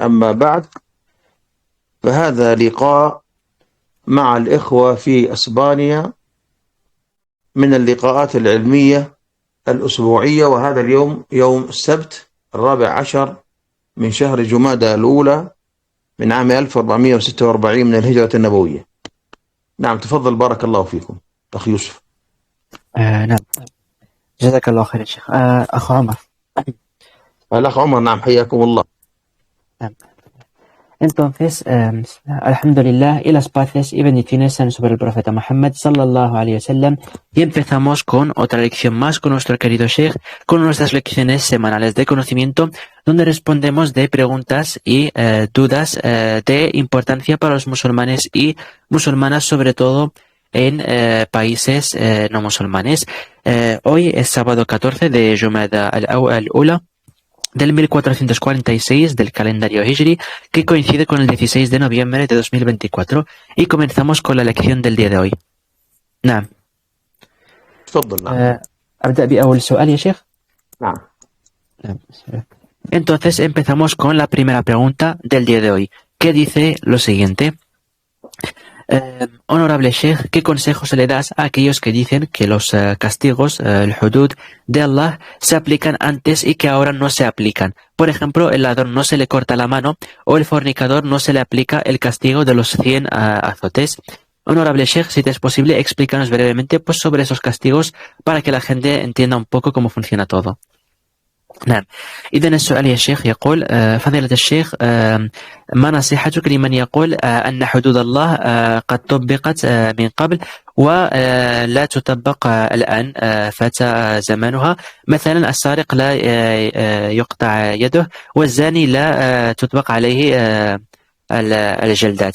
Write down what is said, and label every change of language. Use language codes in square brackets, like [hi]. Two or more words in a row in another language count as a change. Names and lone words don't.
[ar] أما بعد، فهذا لقاء مع الإخوة في أسبانيا من اللقاءات العلمية الأسبوعية، وهذا اليوم يوم السبت 14 من شهر جمادى الأولى من عام 1446 من الهجرة النبوية. نعم، تفضل، بارك الله فيكم أخي يوسف. نعم، جزاك الله خير يا شيخ. أخو عمر. الأخ عمر، نعم، حياكم الله. نعم. [es] Entonces, alhamdulillah y las paces y bendiciones sean sobre el profeta Muhammad [ar] صلى الله عليه وسلم. [es] Y empezamos con otra lección más con nuestro querido Sheikh, con nuestras lecciones semanales de conocimiento, donde respondemos de preguntas y dudas de importancia para los musulmanes y musulmanas, sobre todo en países no musulmanes. Hoy es sábado 14 de Jumada al-Ula del 1446 del calendario Hijri, que coincide con el 16 de noviembre de 2024, y comenzamos con la lección del día de hoy. [ar] نعم. تفضل. نعم. أبدأ بأول سؤال يا شيخ. نعم. [es] Entonces empezamos con la primera pregunta del día de hoy, que dice lo siguiente. Honorable Sheikh, ¿qué consejos le das a aquellos que dicen que los castigos, el hudud de Allah, se aplican antes y que ahora no se aplican? Por ejemplo, el ladrón no se le corta la mano o el fornicador no se le aplica el castigo de los 100 azotes. Honorable Sheikh, si te es posible, explícanos brevemente pues, sobre esos castigos para que la gente entienda un poco cómo funciona todo. [ar] نعم. إذن السؤال يا شيخ يقول فضيلة الشيخ، ما نصيحتك لمن يقول أن حدود الله قد طبقت من قبل ولا تطبق الآن، فات زمانها؟ مثلا السارق لا يقطع يده، والزاني لا تطبق عليه الجلدات.